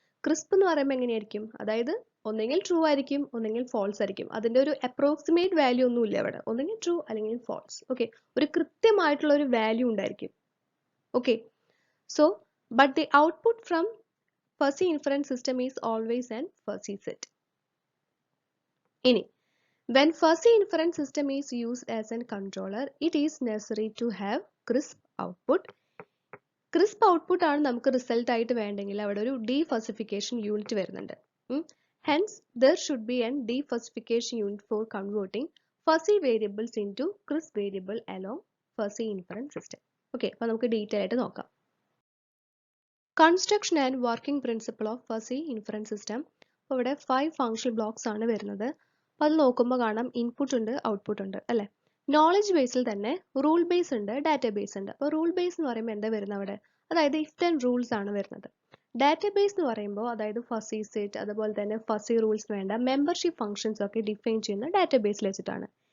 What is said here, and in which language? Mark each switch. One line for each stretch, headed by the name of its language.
Malayalam: Crisp എന്ന് പറയുമ്പോൾ എങ്ങനെയായിരിക്കും? അതായത് ഒന്നെങ്കിൽ ട്രൂ ആയിരിക്കും, ഒന്നെങ്കിൽ ഫോൾസ് ആയിരിക്കും. അതിന്റെ ഒരു അപ്രോക്സിമേറ്റ് വാല്യൂ ഒന്നും ഇല്ല അവിടെ, ഒന്നെങ്കിൽ ട്രൂ അല്ലെങ്കിൽ ഫോൾസ്.
English: okay,
Malayalam: ഒരു കൃത്യമായിട്ടുള്ള ഒരു വാല്യൂ ഉണ്ടായിരിക്കും.
English: Okay, so but the output from fuzzy inference system is always an fuzzy set. ഇനി when fuzzy inference system is used as a controller, it is necessary to have crisp output.
Malayalam: Crisp output ആണ് നമുക്ക് result ആയിട്ട് വേണ്ടെങ്കിൽ അവിടെ ഒരു ഡീഫസിഫിക്കേഷൻ unit വരുന്നുണ്ട്.
English: Hence, there should be an defuzzification unit for converting fuzzy variables into crisp variable along fuzzy inference system.
Malayalam: Okay, അപ്പോൾ നമുക്ക് detail ആയിട്ട് നോക്കാം.
English: Construction and working principle of fuzzy inference system.
Malayalam: അപ്പോൾ ഇവിടെ
English: 5 functional blocks
Malayalam: ആണ് വരുന്നത്. അപ്പോൾ അത് നോക്കുമ്പോൾ കാണാം ഇൻപുട്ട് ഉണ്ട്, ഔട്ട്പുട്ട് ഉണ്ട് അല്ലേ? നോളജ് ബേസിൽ തന്നെ റൂൾ ബേസ് ഉണ്ട്, ഡാറ്റാബേസ് ഉണ്ട്. അപ്പോൾ റൂൾ ബേസ് എന്ന് പറയുമ്പോൾ എന്താ വരുന്നത് അവിടെ? അതായത് ഇഫ് ദെൻ റൂൾസ് ആണ് വരുന്നത്. ഡാറ്റാബേസ് എന്ന് പറയുമ്പോൾ അതായത് ഫസി സെറ്റ്, അതുപോലെ തന്നെ ഫസി റൂൾസ് വേണ്ട മെമ്പർഷിപ്പ് ഫംഗ്ഷൻസ് ഒക്കെ ഡിഫൈൻ ചെയ്യുന്ന ഡാറ്റാബേസിൽ വെച്ചിട്ടാണ്.